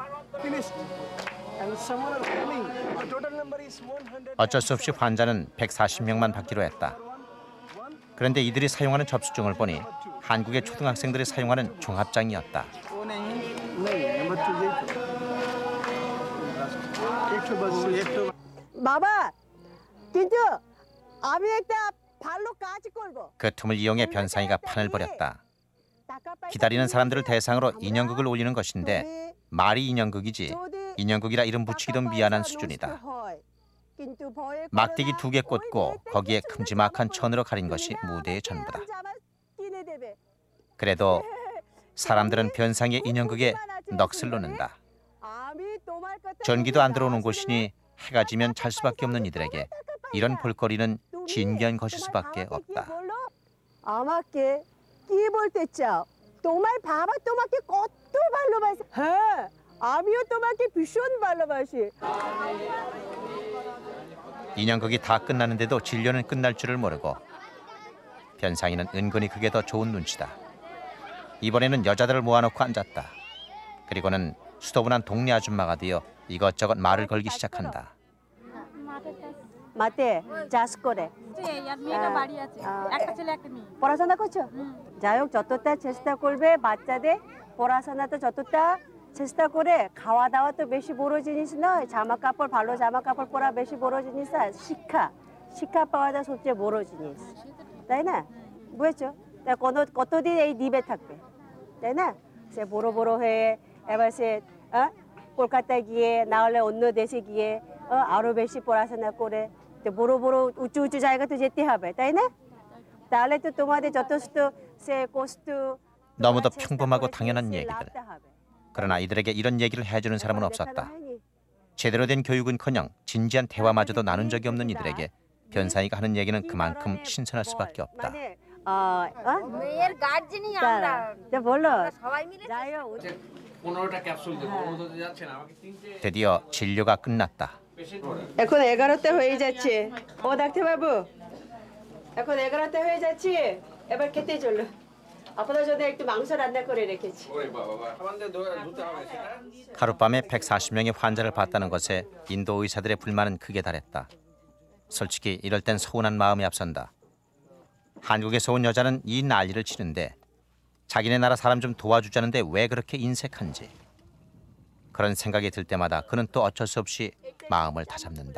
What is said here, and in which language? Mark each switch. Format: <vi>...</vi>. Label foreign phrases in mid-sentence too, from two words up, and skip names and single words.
<ko>어쩔 수 없이 환자는 140명만 받기로 했다. 그런데 이들이 사용하는 접수증을 보니 한국의 초등학생들이 사용하는 종합장이었다. 마마,</ko> <bn>kintu, আমি একটা ভালো কাজ করব.</bn> <ko>그 틈을 이용해 변상이가 판을 벌였다. 기다리는 사람들을 대상으로 인형극을 올리는 것인데 말이 인형극이지 인형극이라 이름 붙이기도 미안한 수준이다. 막대기 2개 꽂고 거기에 큼지막한 천으로 가린 것이 무대의 전부다. 그래도 사람들은 변상의 인형극에 넋을 놓는다. 전기도 안 들어오는 곳이니 해가 지면 잘 수밖에 없는 이들에게 이런 볼거리는 진귀한 것일 수밖에 없다.</ko> <bn>আমাকে কি বলতে চাও? তোমার বাবা তোমাকে কত ভালোবাসে। হ্যাঁ, আমিও তোমাকে ভীষণ ভালোবাসি।</bn> <ko>인형극이 다 끝났는데도 진료는 끝날 줄을 모르고 변상이는 은근히 그게 더 좋은 눈치다. 이번에는 여자들을 모아놓고 앉았다. 그리고는 수더분한 동네 아줌마가 되어 이것저것 말을 걸기 시작한다.</ko> <bn>মাতে চাষ করে পড়াশোনা করছো যাই হোক যতটা চেষ্টা করবে বাচ্চাদের পড়াশোনা তো যতটা চেষ্টা করে খাওয়া দাওয়া তো বেশি বড় জিনিস নয় জামা কাপড় ভালো জামা কাপড় পরা বেশি বড় জিনিস আর শিক্ষা শিক্ষা পাওয়াটা সবচেয়ে বড় জিনিস তাই না বুঝেছো তা কতদিন এই দ্বীপে থাকবে তাই না সে বড় বড় হয়ে এবার সে কলকাতায় গিয়ে না হলে অন্য দেশে গিয়ে আরো বেশি পড়াশোনা করে তো বড় বড় উঁচু উঁচু জায়গাতে যেতে হবে তাই না তাহলে তো তোমাদের যথেষ্ট সে কষ্ট</bn> <ko>너무도 평범하고 당연한 얘기들. 그러나 이들에게 이런 얘기를 해주는 사람은 없었다. 제대로 된 교육은커녕 진지한 대화마저도 나눈 적이 없는 이들에게 변상이가 하는 얘기는 그만큼 신선할 수밖에 없다.</ko> <bn>মেয়ের গার্জেনই আমরা বললো সবাই মিলে যাই হোক 15টা ক্যাপসুল দেবো ওদের যাচ্ছে না আমাকে 3টে</bn> <ko>드디어 진료가 끝났다.</ko> <bn>এখন 11তে হয়ে যাচ্ছে ও ডাক্তারবাবু এখন 11তে হয়ে যাচ্ছে এবার খেতে চলো আপনার জন্য একটু মাংস রান্না করে রেখেছি ওরে বাবা সাবানতে ধুতে হবে সেটা</bn> <ko>하룻밤에 140명의 환자를 봤다는 것에 인도 의사들의 불만은 크게 달했다. 솔직히 이럴 땐 서운한 마음이 앞선다. 한국에서 온 여자는 이 난리를 치는데 자기네 나라 사람 좀 도와주자는데 왜 그렇게 인색한지. 그런 생각이 들 때마다 그는 또 어쩔 수 없이 마음을 다잡는다.</ko>